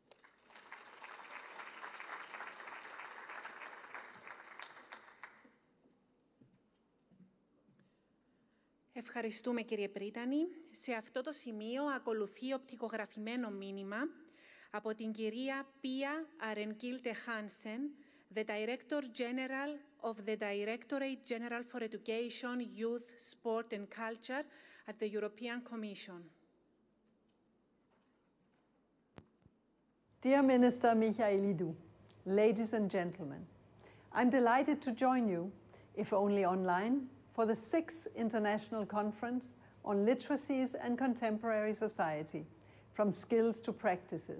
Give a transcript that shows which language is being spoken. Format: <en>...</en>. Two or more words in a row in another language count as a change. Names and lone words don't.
<el>Ευχαριστούμε, κύριε Πρίτανη. Σε αυτό το σημείο ακολουθεί οπτικογραφημένο μήνυμα από την κυρία Πία Αρενκίλτε Χάνσεν,</el> <en>the Director General of the Directorate General for Education, Youth, Sport and Culture at the European Commission. Dear Minister Michailidou, ladies and gentlemen, I'm delighted to join you, if only online, for the 6th International Conference on Literacies and Contemporary Society, from Skills to Practices.</en>